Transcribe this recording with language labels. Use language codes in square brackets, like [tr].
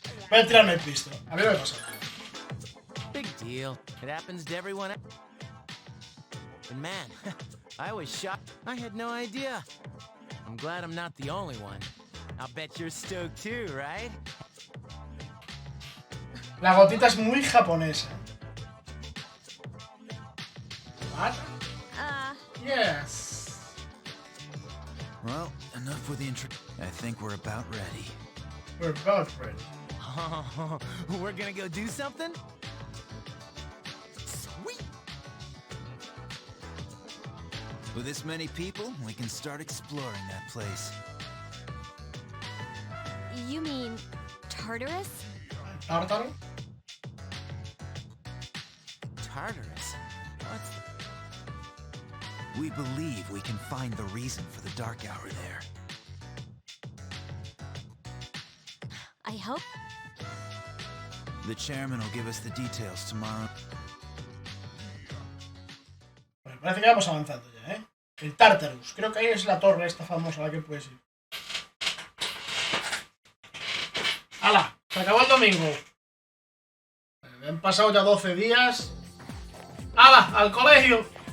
[es] Voy a tirarme el pisto. A ver lo que pasa. [en] Big deal. It happens to everyone. And man, I was shocked. I had no idea. I'm glad I'm not the only one. I'll bet you're stoked too, right? [es] La gotita es muy japonesa. [en] What? Yes. Well, enough with the intro. I think we're about ready. We're about ready. Oh, we're gonna go do something? Sweet! With this many people, we can start exploring that place. You mean Tartarus? [es] ¿Tártaro? [en] Tartarus? What's... We believe we can find the reason for the dark hour there. I hope. The chairman will give us the details tomorrow. [es] Bueno, parece que vamos avanzando ya, ¿eh? El Tartarus. Creo que ahí es la torre esta famosa a la que puedes ir. ¡Hala! Se acabó el domingo. Han pasado ya 12 días. ¡Hala! ¡Al colegio!